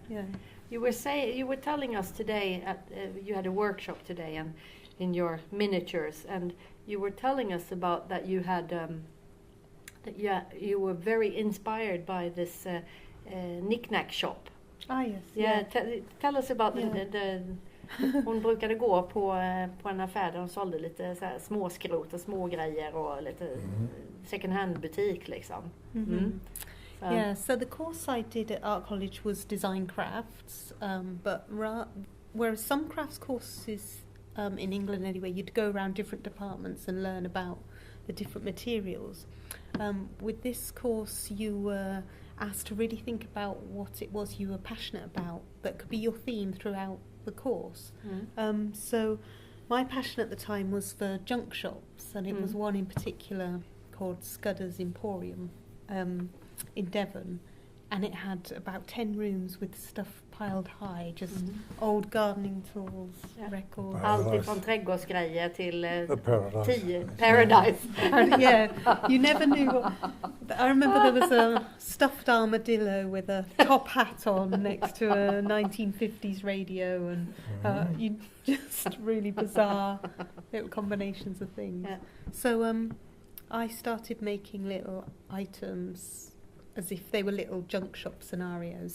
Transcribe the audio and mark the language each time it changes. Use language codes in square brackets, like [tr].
[en] Yeah. You were telling us today you had a workshop today and in your miniatures, and you were telling us about that you had you were very inspired by this knick-knack shop. Yes. Yeah. Tell us about the [sv] hon brukade gå på en affär där de sålde lite så här småskrot och små grejer och lite second hand butik liksom. [en] Yeah, so the course I did at Art College was design crafts, but whereas some crafts courses in England anyway, you'd go around different departments and learn about the different materials. With this course you were asked to really think about what it was you were passionate about that could be your theme throughout the course. So my passion at the time was for junk shops, and it was one in particular called Scudder's Emporium in Devon, and it had about 10 rooms with stuff piled high, just old gardening tools, records. [sv] Allt ifrån trädgårdsgrejer till [en] Paradise. Yeah, you never knew. I remember there was a stuffed armadillo with a top hat on next to a 1950s radio, and you just really bizarre little combinations of things. Yeah. So I started making little items as if they were little junk shop scenarios.